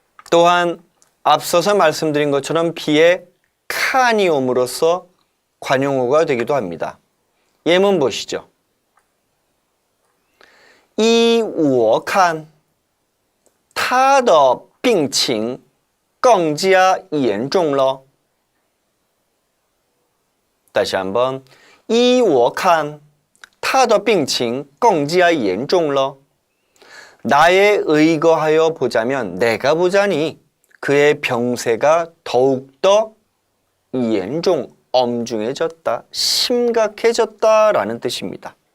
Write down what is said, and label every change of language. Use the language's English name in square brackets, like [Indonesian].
[Korean] 또한 앞서서 말씀드린 것처럼 비에 칸이 옴으로써 관용어가 되기도 합니다. 예문 보시죠. [Chinese] 依我看他的病情更加严重了. [Korean] 다시 한번 [Chinese] 依我看他的病情更加严重了. [Korean] 나에 의거하여 보자면 내가 보자니 그의 병세가 더욱더严重, 엄중해졌다, 심각해졌다라는 뜻입니다.